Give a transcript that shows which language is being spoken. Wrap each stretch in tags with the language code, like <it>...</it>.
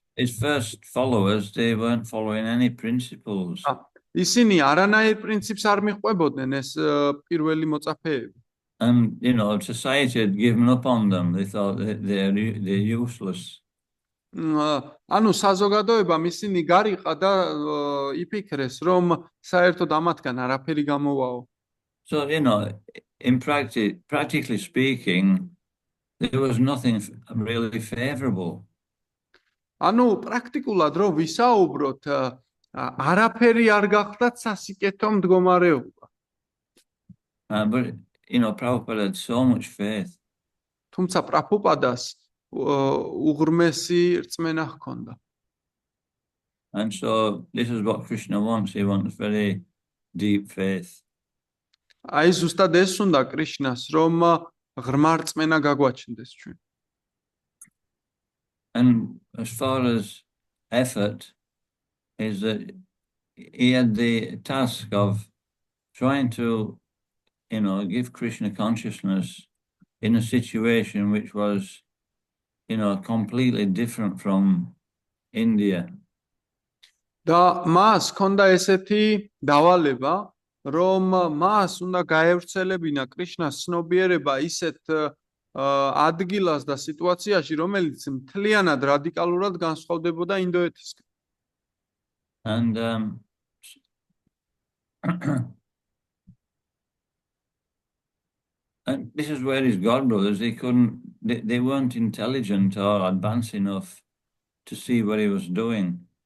<en>His first followers, they weren't following any principles.</en> <ka>ისინი არანაირ პრინციპს არ მიყვებოდნენ, ეს პირველი მოწაფეები.</ka> <en>And society had given up on them. They thought they're useless.</en> <ka>ანუ საზოგადოებამ ისინი გარიყა და იფიქრეს, რომ საერთოდ ამათგან არაფერი გამოვაო.</ka> <en>So, in practically speaking, there was nothing really favorable.</en> <ka>ანუ პრაქტიკულად რომ ვისაუბროთ, არაფერი არ გახლდათ სასიკეთო მდგომარეობა.</ka> <en>But, Prabhupada had so much faith.</en> <ka>თუმცა პრაბჰუპადას უღრმესი რწმენა ჰქონდა.</ka> <en>And so this is what Krishna wants. He wants very deep faith.</en> <ka>აი ზუსტად ეს უნდა კრიშნას, რომ ღრმა რწმენა გაგვაჩნდეს ჩვენ.</ka> <en>And as far as effort, is that he had the task of trying to, give Krishna consciousness in a situation which was, completely different from India.</en> <ka>და მას ჰქონდა ესეთი დავალება, რომ მას უნდა გაევრცელებინა კრიშნას ცნობიერება ისეთ ადგილას და სიტუაციაში, რომელიც მთლიანად რადიკალურად განსხვავდებოდა ინდოეთისგან.</ka> <en>And and this is where his godbrothers, they weren't intelligent or advanced enough to see what he was doing.</en>